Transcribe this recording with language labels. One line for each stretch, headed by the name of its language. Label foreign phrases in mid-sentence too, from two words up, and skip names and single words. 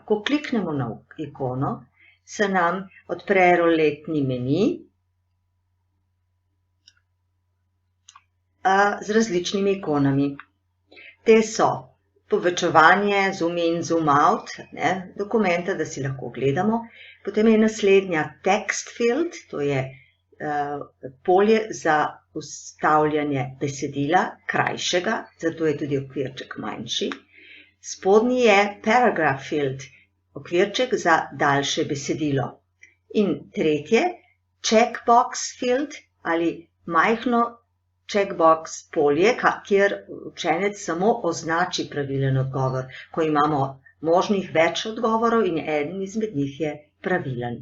Slovenian: Ko kliknemo na ikono, se nam odpre roletni meni z različnimi ikonami. Te so povečevanje,
English: zoom in, zoom out,
Slovenian: dokumenta, da si lahko gledamo. Potem je naslednja
English: text field,
Slovenian: to je polje za vstavljanje besedila, krajšega, zato je tudi okvirček manjši. Spodnji je
English: paragraph field,
Slovenian: okvirček za daljše besedilo. In tretje,
English: checkbox field
Slovenian: ali majhno checkbox polje, kjer učenec samo označi pravilen odgovor, ko imamo možnih več odgovorov in eden izmed njih je pravilen.